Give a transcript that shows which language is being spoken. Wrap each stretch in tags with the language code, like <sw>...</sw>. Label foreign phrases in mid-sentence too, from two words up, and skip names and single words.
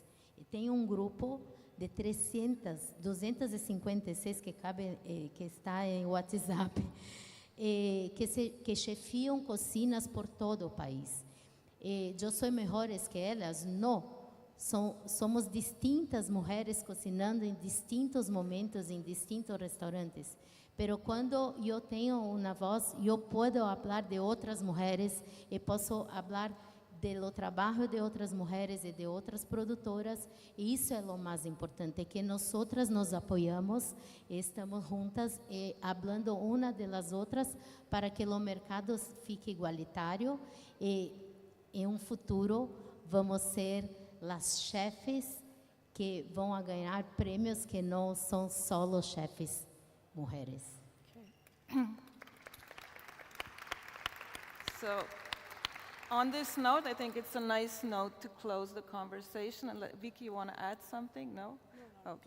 <pt>E tem um grupo de 256 que está em WhatsApp. Que chefiam cozinhas por todo o país. Eu sou melhores que elas? Não. Somos distintas mulheres cozinhando em distintos momentos, em distintos restaurantes. Pero quando eu tenho uma voz, eu posso falar de outras mulheres e posso falar do trabalho de outras mulheres e de outras produtoras, e isso é o mais importante, que nós outras nos apoiamos, estamos juntas e falando uma das outras para que o mercado fique igualitário e em um futuro vamos ser as chefes que vão a ganhar prêmios que não são só os chefes mulheres.</pt> <en>Okay. So, on this note, I think it's a nice note to close the conversation. And Vicky, you want to add something? No? Okay.</en>